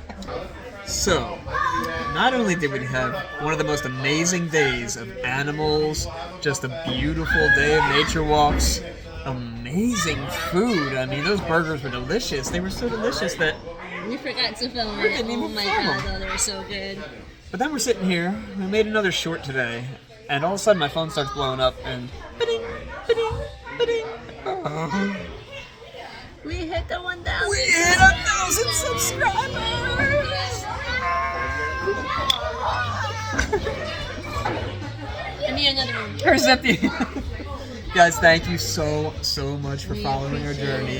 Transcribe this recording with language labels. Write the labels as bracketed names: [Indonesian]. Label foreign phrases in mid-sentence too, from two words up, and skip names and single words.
[English] So, not only did we have one of the most amazing days of animals, just a beautiful day of nature walks, amazing food. I mean, those burgers were delicious. They were so delicious that we forgot to film it. Oh my god, though, they were so good. But then we're sitting here, we made another short today, and all of a sudden my phone starts blowing up and ba-ding, ba-ding, ba-ding. Oh. We hit the 1,000. We hit 1,000 subscribers! I need another one. Where's that the Guys, thank you so much for following our journey.